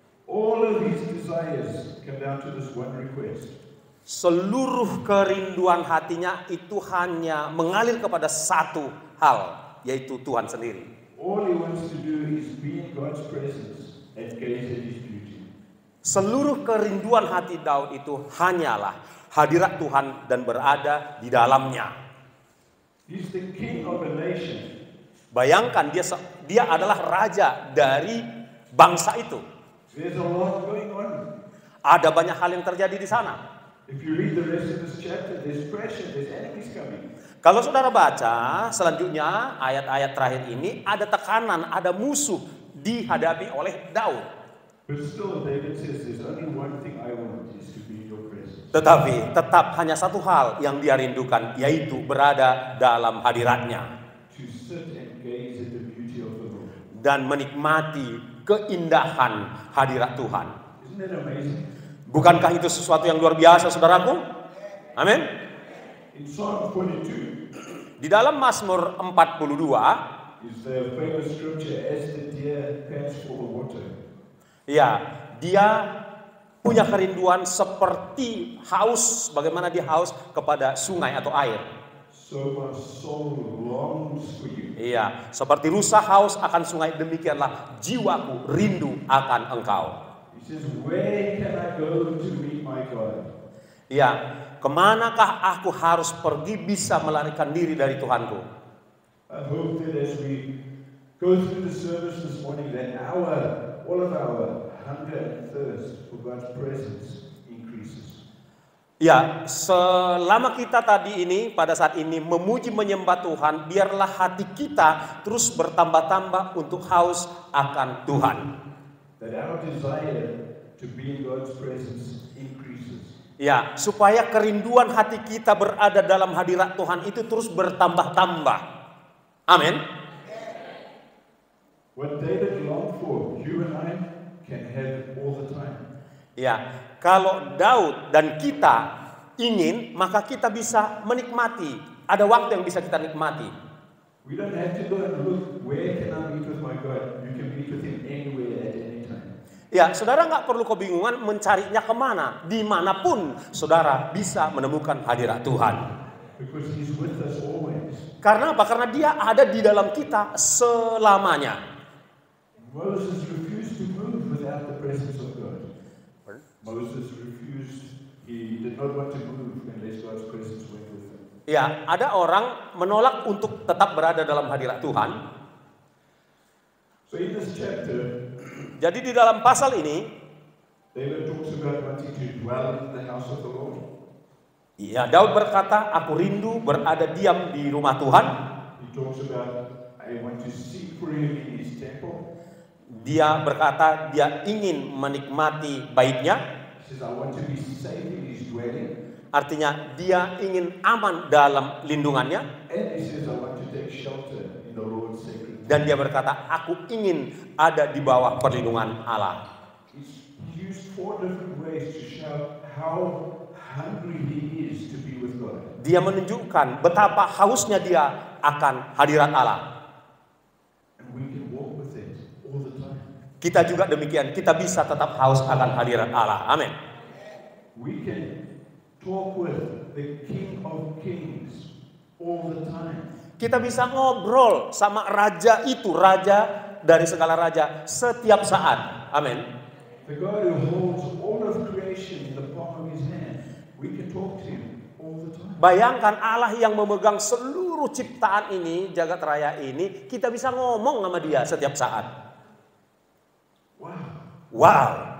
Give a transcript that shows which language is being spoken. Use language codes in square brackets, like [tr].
[en] All of his desires come down to this one request. [id] Seluruh kerinduan hatinya itu hanya mengalir kepada satu hal, yaitu Tuhan sendiri. [en] All he wants to do is be in God's presence and gaze at his beauty. [id] Seluruh kerinduan hati Daud itu hanyalah hadirat Tuhan dan berada di dalamnya. [en] He's the king of a nation. [id] Bayangkan dia adalah raja dari bangsa itu. [en] There's a lot going on. [id] Ada banyak hal yang terjadi di sana. [en] If you read the rest of this chapter, there's pressure, there's enemies coming. [id] Kalau saudara baca selanjutnya ayat-ayat terakhir ini, ada tekanan, ada musuh dihadapi oleh Daud. [en] But still, David says, there's only one thing I want, is to be in your presence. [id] Tetapi tetap hanya satu hal yang dia rindukan, yaitu berada dalam hadiratnya. [en] To sit and gaze at the beauty of the Lord. [id] Dan menikmati keindahan hadirat Tuhan. [en] Isn't that amazing? [id] Bukankah itu sesuatu yang luar biasa, saudaraku? Amin. [en] In Psalm 42, [id] Di dalam Mazmur 42, [en] is the famous scripture, as the deer pants for the water. [id] ya, dia punya kerinduan seperti haus, bagaimana dia haus kepada sungai atau air. [en] So my soul longs for you. [id] Iya, seperti rusa haus akan sungai, demikianlah jiwaku rindu akan engkau. [en] He says, where can I go to meet my God? [id] Iya, kemanakah aku harus pergi bisa melarikan diri dari Tuhanku? [en] I hope that as we go through the service this morning, that all of our hunger and thirst for God's presence increases. [id] Ya, selama kita tadi ini, pada saat ini memuji menyembah Tuhan, biarlah hati kita terus bertambah-tambah untuk haus akan Tuhan. [en] That our desire to be in God's presence increases. [id] Ya, supaya kerinduan hati kita berada dalam hadirat Tuhan itu terus bertambah-tambah. Amin. [en] What David longed for, you and I can have all the time. [id] Ya, kalau Daud dan kita ingin, maka kita bisa menikmati. Ada waktu yang bisa kita nikmati. [en] We don't have to go and look, where can I meet with my God? You can meet with Him anywhere at any time. [id] Ya, saudara nggak perlu kebingungan mencarinya kemana. Dimanapun saudara bisa menemukan hadirat Tuhan. [en] Because He's with us always. [id] Karena apa? Karena dia ada di dalam kita selamanya. [en] Moses refused to move without the presence of God. Moses refused, he did not want to move unless God's presence went with him. [id] Ya, ada orang menolak untuk tetap berada dalam hadirat Tuhan. [en] So in this chapter, [id] jadi di dalam pasal ini, [en] David talks about wanting to dwell in the house of the Lord. [id] ya, Daud berkata, aku rindu berada diam di rumah Tuhan. [en] He talks about, I want to seek for Him in His temple. [id] Dia berkata dia ingin menikmati baitnya. [en] He says, I want to be safe in His dwelling. [id] Artinya dia ingin aman dalam lindungannya. [en] And he says, I want to take shelter in the Lord's sacred. [id] Dan dia berkata, aku ingin ada di bawah perlindungan Allah. [en] He used 4 different ways to show how hungry he is to be with God. [id] Dia menunjukkan betapa hausnya dia akan hadirat Allah. [en] And we can walk with it all the time. [id] Kita juga demikian, kita bisa tetap haus akan hadirat Allah. Amin. [en] We can talk with the King of Kings all the time. [id] Kita bisa ngobrol sama raja itu, raja dari segala raja setiap saat. Amin. [en] The God who holds all of creation in the palm of His hand. We can talk to Him all the time. [id] Bayangkan Allah yang memegang seluruh ciptaan ini, jagat raya ini, kita bisa ngomong sama dia setiap saat. [en] Wow. Wow.